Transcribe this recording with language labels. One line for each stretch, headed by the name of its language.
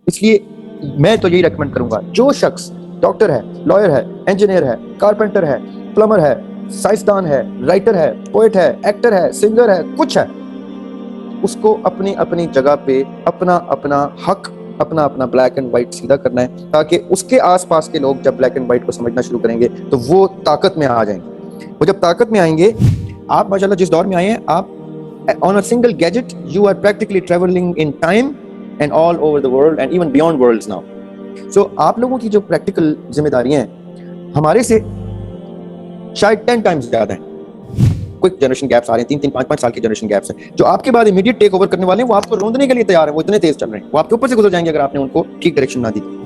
Urdu: اس لیے میں تو یہی ریکمینڈ کروں گا جو شخص ڈاکٹر ہے, لائر ہے, انجینئر ہے, کارپینٹر ہے, پلمبر ہے, سائنسدان ہے, رائٹر ہے, پوئٹ ہے, ایکٹر ہے, سنگر ہے, کچھ ہے, اس کو اپنی اپنی جگہ پہ اپنا اپنا حق, اپنا اپنا بلیک اینڈ وائٹ سیدھا کرنا ہے, تاکہ اس کے آس پاس کے لوگ جب بلیک اینڈ وائٹ کو سمجھنا شروع کریں گے تو وہ طاقت میں آ جائیں گے. وہ جب طاقت میں آئیں گے, آپ ماشاءاللہ جس دور میں آئے ہیں, آپ
English: on a single gadget you are practically traveling in time and all over the world and even beyond worlds now.
Urdu: So آپ لوگوں کی جو پریکٹیکل ذمہ داریاں ہیں ہمارے سے شاید 10 ٹائمز زیادہ ہیں. کوئی جنریشن گیپس آ رہے ہیں, 3-5 سال کے جنریشن گیپس ہیں, جو آپ کے بعد امیڈیٹ ٹیک اوور کرنے والے ہیں وہ آپ کو روندنے کے لیے تیار ہیں, وہ اتنے تیز چل رہے ہیں, وہ آپ کے اوپر سے گزر جائیں گے اگر آپ نے ان کو ٹھیک ڈائریکشن نہ دی.